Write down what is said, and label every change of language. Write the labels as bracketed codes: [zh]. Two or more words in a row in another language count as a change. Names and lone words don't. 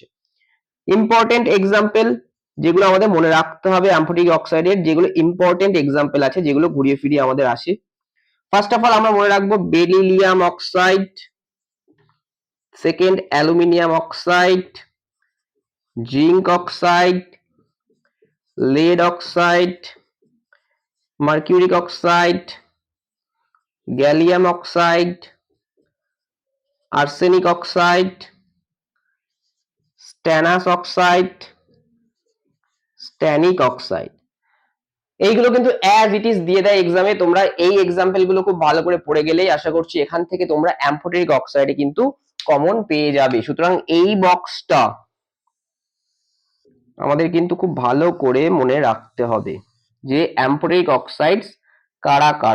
[en] important example [bn] যেগুলো আমাদের মনে রাখতে হবে [en] amphoteric oxider, [bn] যেগুলো [en] important example [bn] আছে যেগুলো ঘুরিয়ে ফিরিয়ে আমাদের আসে। [en] first of all [bn] আমরা মনে রাখবো [en] beryllium oxide, second aluminium oxide, zinc oxide, lead oxide, mercuric oxide, gallium oxide, arsenic oxide, stannous oxide, stannic oxide। [bn] এইগুলো কিন্তু [en] as it is [bn] দিয়ে দেয় এক্সামে। তোমরা এই এক্সাম্পল গুলো খুব ভালো করে পড়ে গেলেই আশা করছি এখান থেকে তোমরা [en] amphoteric oxidee [bn] কিন্তু কমন পেয়ে যাবে। সুতরাং এই বক্সটা আমাদের কিন্তু খুব ভালো করে মনে রাখতে হবে যে [en] amphoteric oxides [bn] কারা কারা।